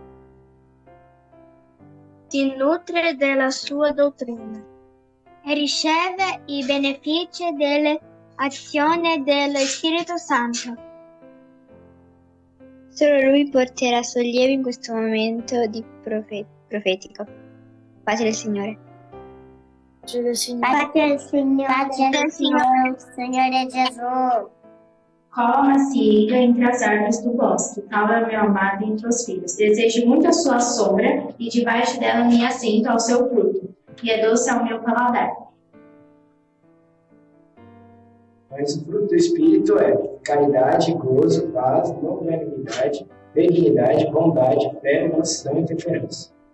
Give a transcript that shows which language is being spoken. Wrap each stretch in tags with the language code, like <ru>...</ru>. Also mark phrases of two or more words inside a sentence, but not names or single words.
<it>Si nutre della sua dottrina e riceve i benefici delle azioni dello Spirito Santo. Solo Lui porterà sollievo in questo momento di profetico. Pace del Signore. Pace del Signore. Pace del Signore. Pace del Signore. Signore Gesù.</it> <pt>Coloca-se ele entre as árvores do bosque, tal é o meu amado entre os filhos. Desejo muito a sua sombra, e debaixo dela me assento ao seu fruto, e é doce ao meu paladar. Mas o fruto do Espírito é caridade, gozo, paz, longanimidade, benignidade, bondade, fé, mansidão e temperança.</pt>